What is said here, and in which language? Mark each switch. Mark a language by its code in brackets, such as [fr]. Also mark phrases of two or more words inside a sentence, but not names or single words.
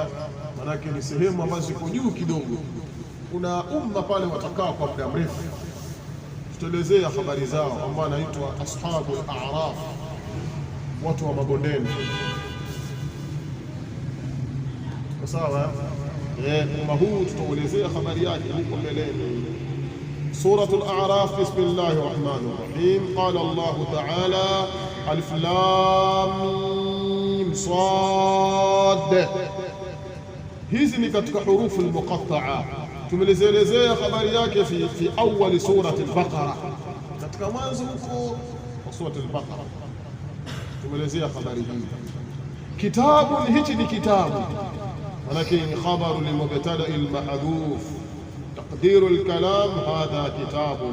[sw] Manake ni sehemu ambazo ziko juu kidogo, kuna umma pale watakaa kwa muda mrefu. Tutaelezea habari zao ambao wanaitwa [ar] أصحاب الأعراف, [sw] watu wa mabondeni, sawa. umma huu tutaelezea habari yake huko mbeleni. [ar] سورة الأعراف بسم الله الرحمن الرحيم. قال الله تعالى ألف لام ميم صاد. [sw] Hizi ni katika [ar] الحروف المقطعة. [sw] Tumeelezea habari yake [ar] في أول سورة البقرة, [sw] katika mwanzo huko wa surati al-Baqara tumeelezea habari hii. Kitabu hichi ni kitabu, manake ni [ar] خبر لمبتدأ محذوف تقدير الكلام هذا كتاب.